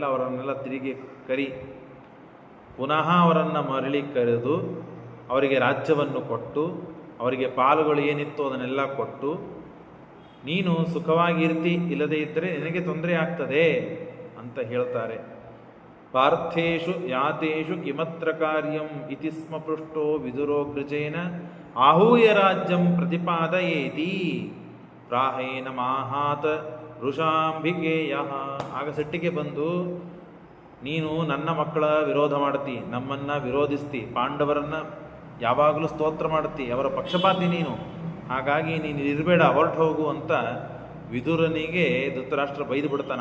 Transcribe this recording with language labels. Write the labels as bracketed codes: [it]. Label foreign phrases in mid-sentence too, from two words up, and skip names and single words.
[kn] ಅವರನ್ನೆಲ್ಲ ತಿರುಗಿ ಕರಿ, ಪುನಃ ಅವರನ್ನು ಮರಳಿ ಕರೆದು ಅವರಿಗೆ ರಾಜ್ಯವನ್ನು ಕೊಟ್ಟು, ಅವರಿಗೆ ಪಾಲುಗಳು ಏನಿತ್ತು ಅದನ್ನೆಲ್ಲ ಕೊಟ್ಟು, ನೀನು ಸುಖವಾಗಿರ್ತಿ, ಇಲ್ಲದೇ ಇದ್ದರೆ ನಿನಗೆ ತೊಂದರೆ ಆಗ್ತದೆ ಅಂತ ಹೇಳ್ತಾರೆ. [sa] ಪಾರ್ಥೇಶು ಯಾತೇಷು ಕಿಮತ್ರ ಕಾರ್ಯಂ ಇತಿ ಸ್ಮ ಪೃಷ್ಟೋ ವಿದುರೋಗ್ರಜೇನ ಆಹೂಯ ರಾಜ್ಯಂ ಪ್ರತಿಪಾದಯೇತಿ. ಪ್ರಾಹೇನ ಮಾಹಾತ ವೃಷಾಂಬಿಕೇಯ. [kn] ಆಗ ಸಿಟ್ಟಿಗೆ ಬಂದು, ನೀನು ನನ್ನ ಮಕ್ಕಳ ವಿರೋಧ ಮಾಡ್ತಿ, ನಮ್ಮನ್ನು ವಿರೋಧಿಸ್ತಿ, ಪಾಂಡವರನ್ನು ಯಾವಾಗಲೂ ಸ್ತೋತ್ರ ಮಾಡ್ತಿ, ಅವರ ಪಕ್ಷಪಾತಿ ನೀನು, ಹಾಗಾಗಿ ನೀನು ಇರಬೇಡ, ಹೊರಟು ಹೋಗು ಅಂತ ವಿದುರನಿಗೆ ಧೃತರಾಷ್ಟ್ರ ಬೈದು ಬಿಡ್ತಾನೆ.